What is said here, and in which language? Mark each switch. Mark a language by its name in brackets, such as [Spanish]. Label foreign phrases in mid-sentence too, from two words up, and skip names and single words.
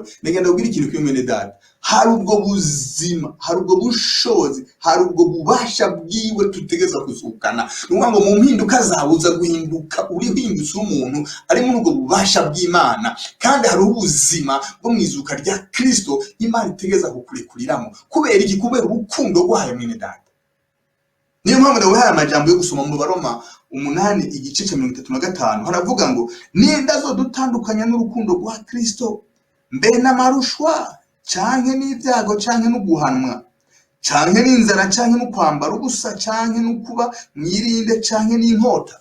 [Rundi] Nega ndabwira ikintu kimwe bene data, hari ubwo buzima, hari ubwo bushobozi, hari ubwo bubasha bwiwe tutegeza kuzukana. Nuvuga ngo mu mpinduka zawe uza guhinduka, uri hindutse umuntu ari muri ubwo bubasha bw'Imana, kandi hari ubuzima bwo mwizuka rya Kristo Imana itegeza kukurekuriramo. Kubera iki? Kubera urukundo rwayo mwene data. Niyo mpamvu nawe hari amajambo yo gusoma mu Baroma 8:35 haravuga ngo ninda zo dutandukanya n'urukundo rwa Kristo, mbe n'amarushwa canke n'ibyago canke no guhanwa canke n'inzara canke no kwambara ubusa canke no kuba mwirinde canke n'inkota.